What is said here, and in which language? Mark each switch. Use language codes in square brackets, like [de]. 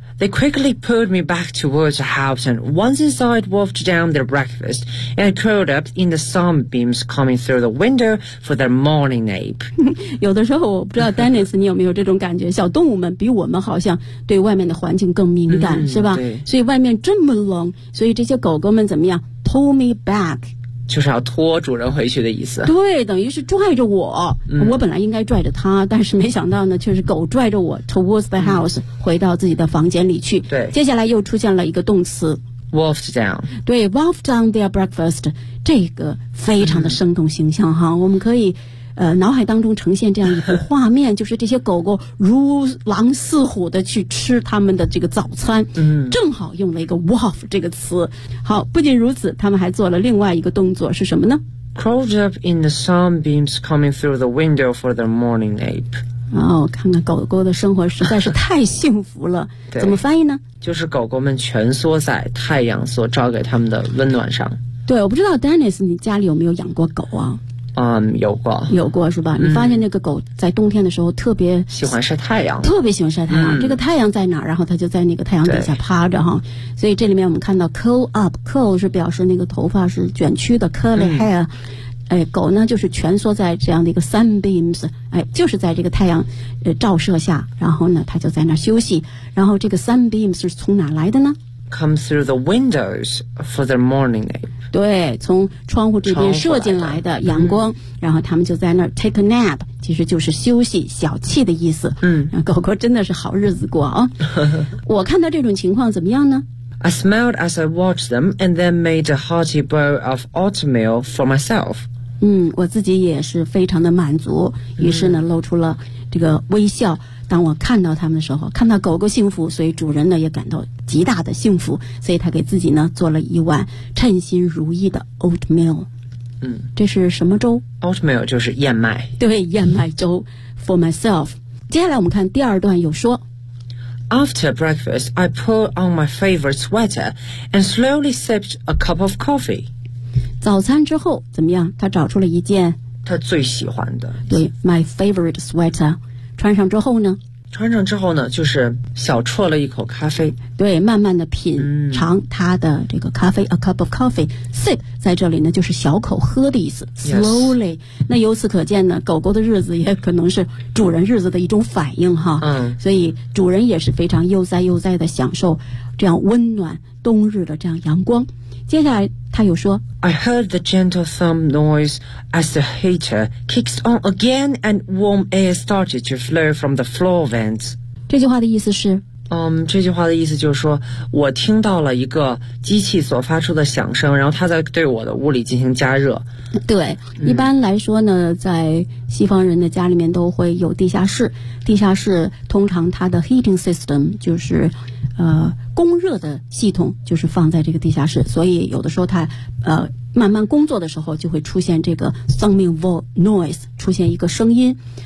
[en] They quickly pulled me back towards the house and once inside wolfed down their breakfast and curled up in the sunbeams coming through the window for their morning nap. [zh] 有的时候我不知道 Dennis 你有没有这种感觉，小动物们比我们好像对外面的环境更敏感、嗯、是吧？对，所以外面这么冷，所以这些狗狗们怎么样？ [en] Pull me back， [zh] 就是要拖主人回去的意思。对，等于是拽着我、嗯、我本来应该拽着他，但是没想到呢却是狗拽着我 [en] towards the house、 [zh] 嗯、回到自己的房间里去。对，接下来又出现了一个动词 [en] wolfed down。 [zh] 对， [en] wolfed down their breakfast， [zh] 这个非常的生动形象哈、嗯、我们可以脑海当中呈现这样一幅画面，就是这些狗狗如狼似虎的去吃他们的这个早餐。嗯，正好用了一个 wolf 这个词。好，不仅如此，他们还做了另外一个动作，是什么呢？ [en] Crawled up in the sunbeams coming through the window for their morning nap。 [zh] 哦，看看狗狗的生活实在是太幸福了。对，怎么翻译呢？就是狗狗们蜷缩在太阳所照给他们的温暖上。对，我不知道 Dennis 你家里有没有养过狗啊？有过是吧？你发现那个狗在冬天的时候特别喜欢晒太阳，特别喜欢晒太阳、嗯、这个太阳在哪，然后它就在那个太阳底下趴着哈。所以这里面我们看到 curl up， curl 是表示那个头发是卷曲的， [en] curly hair、 [zh] 嗯、哎，狗呢就是蜷缩在这样的一个 sunbeams， 哎，就是在这个太阳照射下，然后呢它就在那休息。然后这个 sunbeams 是从哪来的呢？ [en] come through the windows for their morning nap。 [zh] 对，从窗户这边射进来的阳光的、嗯、然后他们就在那儿 [en] take a nap， [zh] 其实就是休息小憩的意思。嗯，狗狗真的是好日子过啊、哦、我看到这种情况怎么样呢？ [en] I smiled as I watched them and then made a hearty bowl of oatmeal for myself. [zh] 嗯，我自己也是非常的满足，于是呢露出了这个微笑。当我看到他们的时候，看到狗狗幸福，所以主人呢也感到极大的幸福，所以他给自己呢做了一碗称心如意的 oatmeal。嗯，这是什么粥？ Oatmeal 就是燕麦。对，燕麦粥。 [en] For myself。 [zh] 接下来我们看第二段，有说 [en] After breakfast I put on my favorite sweater and slowly sipped a cup of coffee。 [zh] 早餐之后怎么样，他找出了一件他最喜欢的，对， [en] my favorite sweater。 [zh] 穿上之后呢，穿上之后呢就是小啜了一口咖啡，对，慢慢的品尝他的这个咖啡、 [en] a cup of coffee。 [zh] sip 在这里呢就是小口喝的意思， slowly、 [en] yes. [zh] 那由此可见呢，狗狗的日子也可能是主人日子的一种反应哈。嗯，所以主人也是非常悠哉悠哉的享受这样温暖冬日的这样阳光。接下来他又说 [en] I heard the gentle thumb noise as the heater kicks on again and warm air started to flow from the floor vents. [zh] 这句话的意思是这句话的意思就是说我听到了一个机器所发出的响声，然后它在对我的屋里进行加热。对，一般来说呢，在西方人的家里面都会有地下室，地下室通常它的 [en] heating system [zh] 就是供热的系统就是放在这个地下室，所以有的时候它慢慢工作的时候就会出现这个 [en] thumbing noise， [zh] 出现一个声音。